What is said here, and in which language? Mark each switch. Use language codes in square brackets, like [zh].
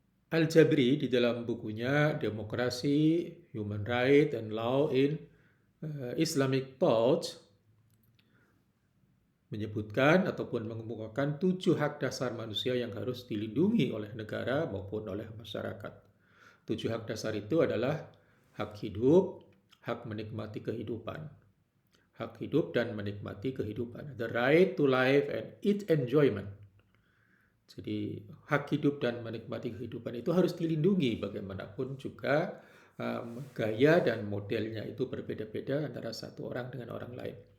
[id] Al-Jabri di dalam bukunya Demokrasi, Human Rights, and Law in Islamic Thought menyebutkan ataupun mengemukakan 7 hak dasar manusia yang harus dilindungi oleh negara maupun oleh masyarakat. 7 hak dasar itu adalah hak hidup, hak menikmati kehidupan. Hak hidup dan menikmati kehidupan. [en] The right to life and its enjoyment. [id] Jadi hak hidup dan menikmati kehidupan itu harus dilindungi bagaimanapun juga gaya dan modelnya itu berbeda-beda antara satu orang dengan orang lain.